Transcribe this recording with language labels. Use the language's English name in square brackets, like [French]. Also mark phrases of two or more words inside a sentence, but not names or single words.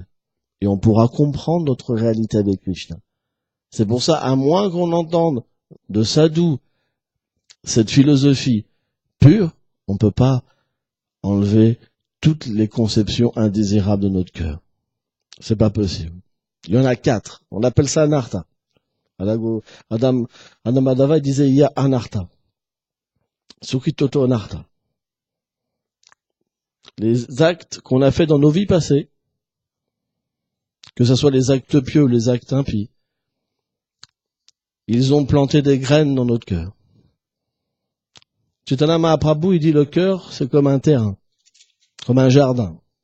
[French] Et on pourra comprendre notre réalité avec Krishna. C'est pour ça, à moins qu'on entende de sadhu cette philosophie pure, on ne peut pas enlever toutes les conceptions indésirables de notre cœur. C'est pas possible. Il y en a 4. On appelle ça anartha. Adam Madhava disait il y a anartha. [Sanskrit] Sukhitoto anartha. [French] Les actes qu'on a fait dans nos vies passées, que ce soit les actes pieux ou les actes impies, ils ont planté des graines dans notre cœur. Chaitanya Mahaprabhu, il dit le cœur, c'est comme un terrain, comme un jardin.